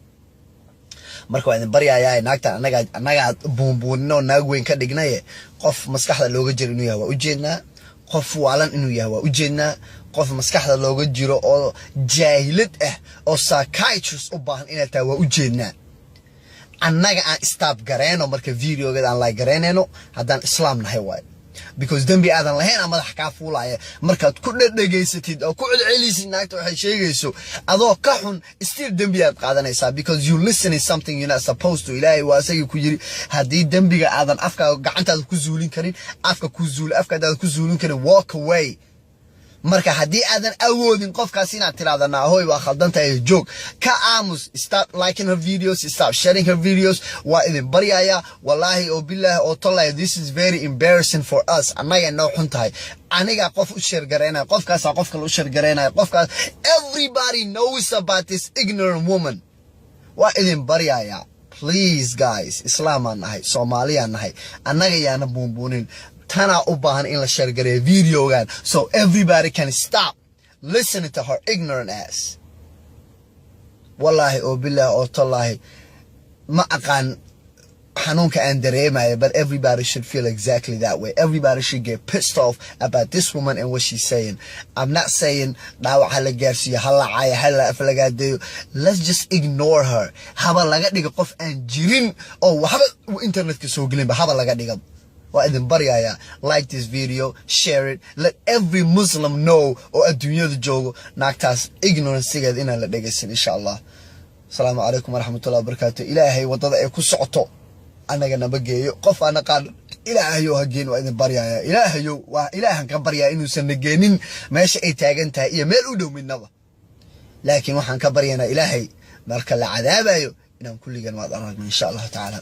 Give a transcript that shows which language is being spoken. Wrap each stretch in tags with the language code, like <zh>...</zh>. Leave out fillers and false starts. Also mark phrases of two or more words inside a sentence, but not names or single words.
<so>marka waan baryayaa naagta anaga buunbuunno naag weyn ka dhignay qof maskaxda looga jiro inuu yahay waa u jeednaa, qof waalan inuu yahay waa u jeednaa, qof maskaxda looga jiro oo jaahilad ah oo psychiatrist u baahan inay tahay waa u jeednaa. annaga aan stop gareeno marka videogeeda aan like gareeno haddaan islaam nahay waay, because dambi aadan lahayn ama madax ka fuulaya markaad ku dhageysatid oo ku celcelisid naagta waxay sheegayso adoo ka xun still dambi aad qaadanaysaa,</so> <en>because you listening something you're not supposed to.</en> <so>Ilaahay waa asagii ku yiri haddii dambiga aadan afka gacantaada ku zuulin karin, afkaada ku zuulin karin,</so> <en>walk away.</en> <so>marka haddii aadan awoodin qofkaas inaad tiraahdo hooy waa khaldantahay joog ka aamus.</so> <en>Stop liking her videos, stop sharing her videos.</en> <so>waa idin baryayaa wallahi oo billahi oo tallahi,</so> <en>this is very embarrassing for us.</en> <so>anaga noo xun tahay, aniga qof u share gareynaa, qofkaas qof kale u share gareynaa, qofkaas</so> <en>everybody knows about this ignorant woman.</en> <so>waa idin baryayaa please guys, islaamaan nahay, Soomaaliyaan nahay, anaga yaana buunbuunin. tana u baahan in la share gareeyo videogan</so> <en>so everybody can stop listening to her ignorant ass.</en> <so>wallahi oo billahi oo tallahi ma aqaan xanuunka aan dareemayo,</so> <en>but everybody should feel exactly that way. Everybody should get pissed off about this woman and what she's saying. I'm not saying</en> <so>dhaawac hala gaarsiiyo, hala caayo, hala aflagaadeeyo.</so> <en>Let's just ignore her.</en> <so>haba laga dhigo qof aan jirin oo waxba internetka soo gelinba haba laga dhigo. waa idin baryayaa</so> <en>like this video, share it, let every Muslim know</en> <so>oo adduunyada joogo naagtaas ignorancegeed inaan la dhegeysan</so> <ar>إن شاء الله. السلام عليكم ورحمة الله وبركاته.</ar> <so>ilaahay wadada ay ku socoto anaga nabageeyo, qof aan aqaan ilaahayow ha geen. waa idin baryayaa ilaahayow, waa ilaahan ka baryaa inuusan nageenin meesha ay taagan tahay iyo meel u dhow midnaba, laakiin waxaan ka baryaynaa ilaahay marka la cadaabayo inaan kulligan waad aragno</so> <ar>إن شاء الله تعالى.</ar>